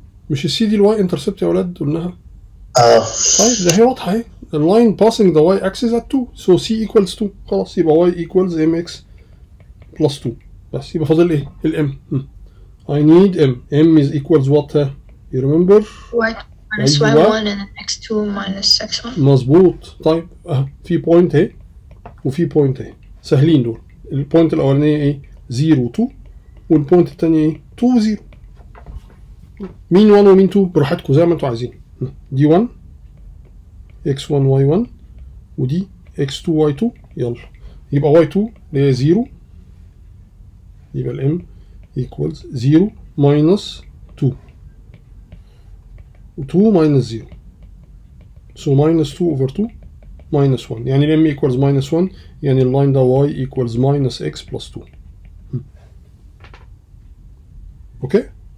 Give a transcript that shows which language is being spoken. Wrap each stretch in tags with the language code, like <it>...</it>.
<ar>مش السي دي الواي انترسبت يا ولاد قلناها. طيب ده هي واضحة اهي.</ar> <en>The line passing the y axis at 2, so C equals 2.</en> <ar>خلاص يبقى</ar> <en>y equals mx plus 2.</en> <ar>بس يبقى فاضل ايه؟</ar> <en>الm. I need m is equals what? You remember? Y minus</en> <ar>أيوة.</ar> <en>y1 and then x2 minus x1.</en> <ar>مظبوط. طيب في بوينت اهي وفي بوينت اهي سهلين دول. البوينت الأولانية ايه؟ 0 2 والبوينت الثانية ايه؟ 2 0. مين 1 ومين 2 براحتكم زي ما انتوا عايزين. دي 1 x1 y1 ودي x2 y2. يلا يبقى y2 اللي هي 0 يبقى الm equals 0 minus 2 و 2 minus 0.</ar> <en>So minus 2 over 2 minus 1 يعني الm equals minus 1</en> <ar>يعني اللاين ده</ar> <en>y equals minus x plus 2.</en> <ar>اوكي.</ar>